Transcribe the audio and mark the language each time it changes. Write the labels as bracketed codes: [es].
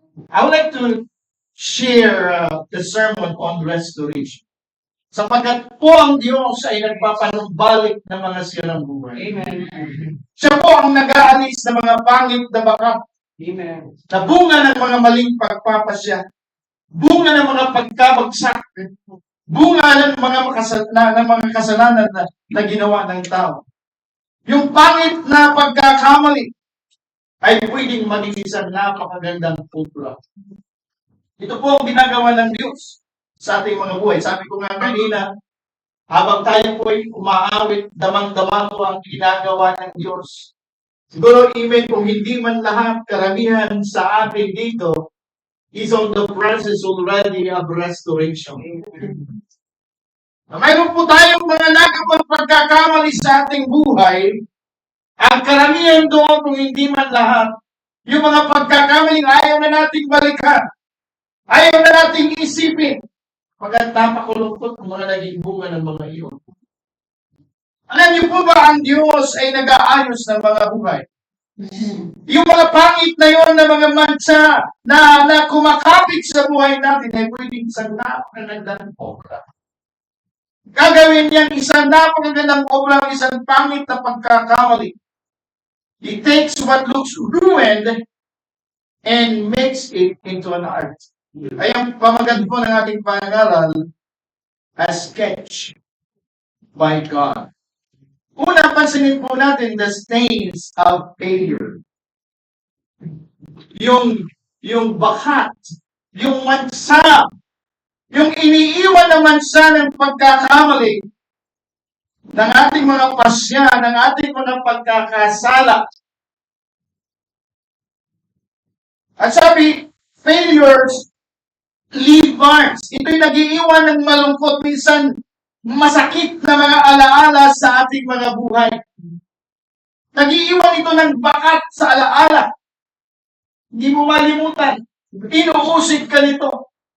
[en] I would like to share the sermon on restoration. [tl] Sapagkat po ang Diyos ay nagpapanumbalik ng mga sirang buhay. Amen. Siya po ang nag-aalis ng mga pangit na bakat. Amen. Na bunga ng mga maling pagpapasya. Bunga ng mga pagkabagsak. Bunga ng mga kasalanan na ginawa ng tao. Yung pangit na pagkakamali ay pwedeng maging isang napakagandang obra. Ito po ang ginagawa ng Diyos sa ating mga buhay. Sabi ko nga kanina, habang tayo po ay umaawit, damang-dama po ang ginagawa ng Diyos. Siguro, even kung hindi man lahat karamihan sa atin dito, [en] is on the process already of restoration. [tl] Mayroon po tayong mga nagawang pagkakamali sa ating buhay. Ang karamihan doon, kung hindi man lahat, yung mga pagkakamaling ayaw na nating balikan. Ayaw na nating isipin. Pagkat napakulungkot ang mga naging bunga ng mga iyon. Alam niyo po ba, ang Diyos ay nag-aayos ng mga buhay? Yung mga pangit na yon na mga mansa na kumakapit sa buhay natin ay pwedeng isang napakagandang obra. Gagawin niyan isang napakagandang obra, isang pangit na pagkakamali. [en] He takes what looks ruined and makes it into an art. [tl] Ay ang pamagat po ng ating pangaral, [en] a sketch by God. [tl] Una, pansinin po natin [en] the stains of failure. [tl] Yung bakat, yung mansa, yung iniiwan na mansa ng pagkakamali ng ating mga pasya, ng ating mga pagkakasala. At sabi, [en] failures leave marks. [tl] Ito'y nag-iiwan ng malungkot, minsan masakit na mga alaala sa ating mga buhay. Nag-iiwan ito ng bakat sa alaala. Hindi mo malimutan. Inuusig ka nito.